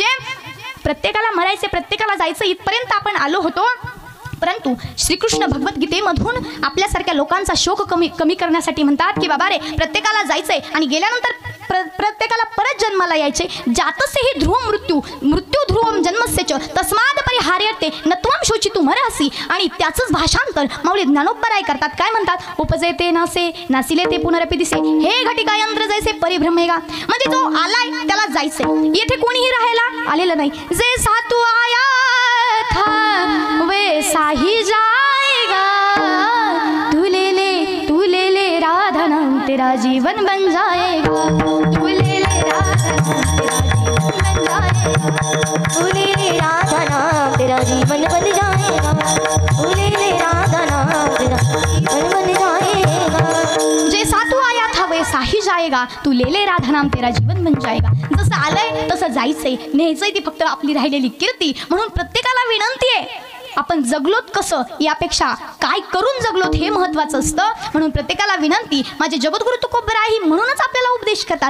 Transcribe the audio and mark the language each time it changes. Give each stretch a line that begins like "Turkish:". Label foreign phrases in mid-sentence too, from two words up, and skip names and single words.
Marathi: प्रत्येकाला मरायचे, प्रत्येकाला जायचं इथपर्यंत आपण आलो होतो. परंतु श्रीकृष्ण भगवद्गीतेमधून आपल्यासारख्या लोकांचा शोक कमी करण्यासाठी म्हणतात की बाबा रे, प्रत्येकाला जायचंय आणि गेल्यानंतर प्रत्येकाला परत जन्माला यायचे.
Sanskrit: जातसे ही ध्रुव मृत्यू, मृत्यू ध्रुवम जन्मस्यच तस्माद परिहार्यते नत्वम शोचितु मरहसी.
Marathi: आणि त्याचंच भाषांतर माऊली ज्ञानोबराय करतात. काय म्हणतात? उपजे ते नासे, नासिले ते पुनरपि दिसे, हे घटिका यंत्र जैसे परिभ्रमेगा. म्हणजे जो आलाय त्याला जायचंय, येथे कोणीही राहायला आलेलं नाही.
Hindi: जे सातू आया था वैसा ही जाएगा, तू ले ले राधा नाम तेरा जीवन बन जाएगा, तू ले ले राधा नाम तेरा जीवन बन जाएगा, तू ले ले राधा नाम तेरा जीवन बन जाएगा. जे सातू आया था वैसा ही जाएगा, तू ले ले राधा नाम तेरा जीवन बन जाएगा.
Marathi: जसं आलंय तसं जायचंय, न्यायचंय ती फक्त आपली राहिलेली कीर्ती. म्हणून प्रत्येकाला विनंती आहे, आपण जगलोत कसं यापेक्षा काय करून जगलोत हे महत्वाचं असतं. म्हणून प्रत्येकाला विनंती, माझे जगद्गुरु तुकोबराय म्हणूनच आपल्याला उपदेश करतात.